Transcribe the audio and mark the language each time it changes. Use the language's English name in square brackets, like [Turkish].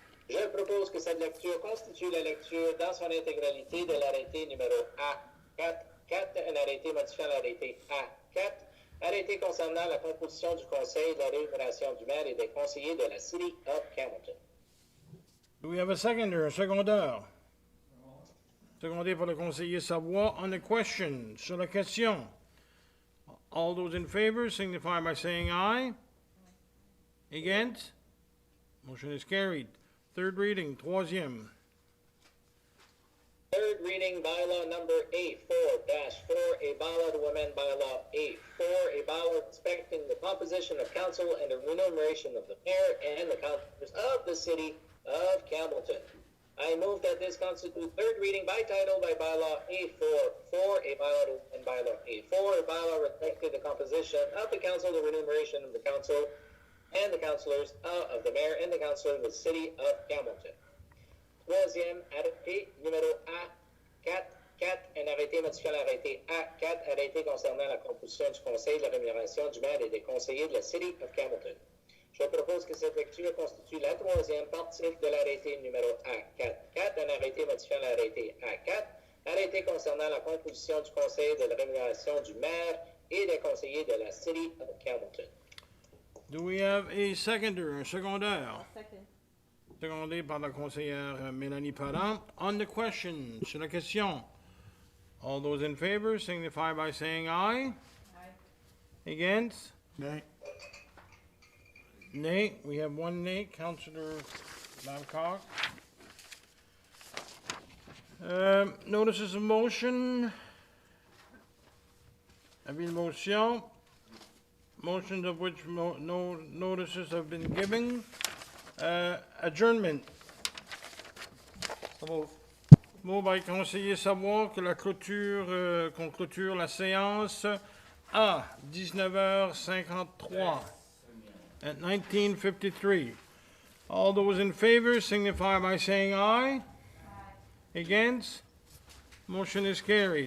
[French] Je propose que cette lecture constitue la lecture dans son intégralité de l'arrêté numéro A4, un arrêté modifiant l'arrêté A4, arrêté concernant la composition du conseil de la rémunération du maire et des conseillers de la City of Hamilton. [English] Do we have a seconder, [French] un secondeur? Secondé par le conseiller Savoie. [English] On the question, [French] sur la question. [English] All those in favor signify by saying aye. Against? Motion is carried. Third reading, [French] troisième. [English] Third reading bylaw number A4-4, a bylaw to amend bylaw A4, a bylaw respecting the composition of council and the remuneration of the mayor and the councilors of the city of Campbellton. I move that this constitute third reading by title by bylaw A4-4, a bylaw to amend bylaw A4, a bylaw respecting the composition of the council, the remuneration of the council, and the councilors of the mayor and the councilor of the city of Campbellton. [French] Troisième arrêté numéro A4, un arrêté modifiant l'arrêté A4, arrêté concernant la composition du conseil de la rémunération du maire et des conseillers de la City of Campbellton. Je propose que cette lecture constitue la troisième partie de l'arrêté numéro A4, un arrêté modifiant l'arrêté A4, arrêté concernant la composition du conseil de la rémunération du maire et des conseillers de la City of Campbellton. [English] Do we have a seconder, un secondeur? Second. [French] Secondé par la conseillère Mélanie Parent. [English] On the question, sur la question. All those in favor signify by saying aye. Aye. Against? Nay. Nay. We have one nay, Councillor Babcock. Notices of motion. [French] Avis de motion. [English] Motions of which no notices have been given. Adjournment. [French] Mot by conseiller Savoie que la clôture, qu'on clôture la séance à 19h53 at 19:53. [English] All those in favor signify by saying aye. Aye. Against? Motion is carried.